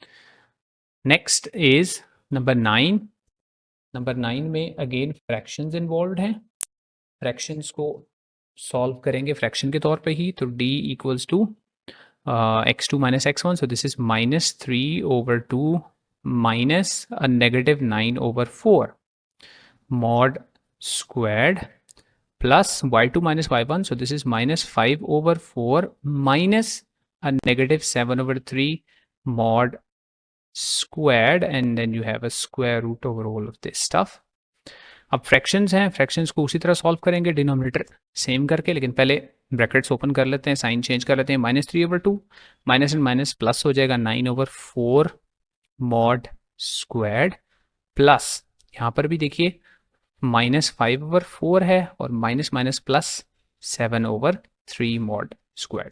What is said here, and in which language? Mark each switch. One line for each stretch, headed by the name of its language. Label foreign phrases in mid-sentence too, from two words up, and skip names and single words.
English: next is number 9.
Hindi: नंबर 9 में
English: again fractions involve
Hindi: हैं। फ्रैक्शंस को सॉल्व करेंगे फ्रैक्शन के तौर पे ही, तो
English: d equals to x2 minus x1, so this is -3/2 minus a -9/4 mod squared plus y2 minus y1, so this is -5/4 minus a -7/3 mod squared, and then you have a square root over all of this stuff.
Hindi: अब फ्रैक्शंस हैं, फ्रैक्शंस को उसी तरह सॉल्व करेंगे
English: denominator same
Hindi: करके, लेकिन पहले
English: brackets open
Hindi: कर लेते हैं,
English: sign change
Hindi: कर लेते हैं, -3/2
English: minus and minus plus
Hindi: हो जाएगा 9/4
English: mod squared plus
Hindi: यहाँ पर भी देखिए -5/4 है और
English: minus minus plus 7/3 mod squared.